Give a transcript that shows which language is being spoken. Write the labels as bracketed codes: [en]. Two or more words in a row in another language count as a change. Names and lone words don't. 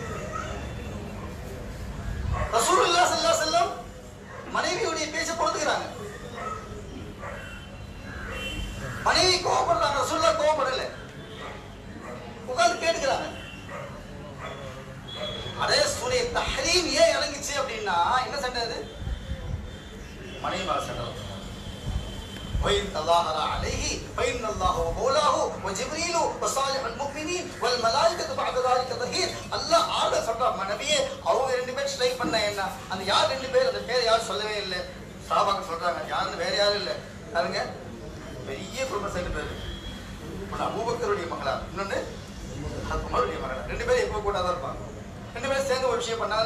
[ar] رسول الله صلى الله عليه وسلم [ta] மனைவியுடைய பேச்ச பொறுத்துக்கிறாங்க. மனைவி கோவப்படுறாங்க, ரசூலுல்லாஹ் கோவப்படல, உட்கார்ந்து கேட்கிறாங்க. அதே சூரிய தஹரீம் ஏன் இறங்கிச்சு அப்படின்னா என்ன சண்டை? அது மனைவி மேல சண்டை. [ar] وَإِنْ تَظَاهَرَ عَلَيْهِ فَإِنَّ اللَّهَ وَمَوْلَاهُ وَجِبْرِيلُ وَصَالِحُ الْمُؤْمِنِينَ وَالْمَلَائِكَةُ بَعْدَ ذَلِكَ ظَهِيرٌ. [ta] அல்லாஹ் ஆர்டர் சொல்றான், நபியே அவங்க 2 பேர் ஸ்ட்ரைக் பண்ண என்ன, அந்த யார் 2 பேர், அந்த பேர் யாரும் சொல்லவே இல்லை. சஹாபாக்கள் சொல்றாங்க, யாருன்னு வேற யாரும் இல்லை. பாருங்க, பெரிய குடும்ப சைடு பேர். ஒன்று அபூபக்கருடைய மகளா, இன்னொன்னு உமருடைய மகளா. 2 பேரும் எப்போ கூட தான் இருப்பாங்க. 2 பேரும் சேர்ந்து ஒரு விஷயம் பண்ணாங்க.